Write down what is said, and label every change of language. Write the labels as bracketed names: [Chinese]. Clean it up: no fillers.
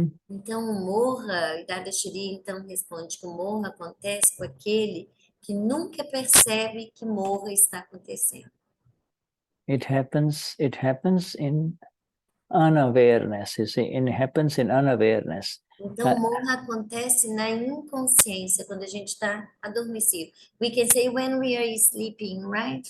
[Portuguese] Então, o moha, Dadashri então responde que o moha acontece com aquele que nunca percebe que moha está acontecendo. [English] It happens in unawareness, you see, it happens in unawareness. [Portuguese] Então, moha acontece na inconsciência, quando a gente está adormecido. [English] We can say when we are sleeping, right?